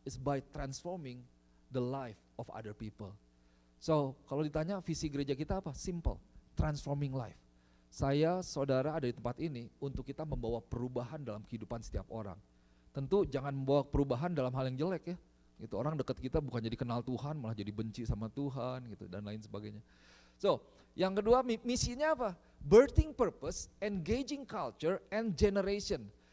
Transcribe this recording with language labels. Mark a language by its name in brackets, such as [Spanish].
[English] Is by transforming the life of other people. [Indonesian] So, kalau ditanya visi gereja kita apa? [English] Simple, transforming life. [Indonesian] Saya, saudara ada di tempat ini untuk kita membawa perubahan dalam kehidupan setiap orang. Tentu jangan membawa perubahan dalam hal yang jelek ya. Gitu, orang dekat kita bukan jadi kenal Tuhan, malah jadi benci sama Tuhan gitu dan lain sebagainya. So, yang kedua misinya apa? [English] Birthing purpose, engaging culture and generation.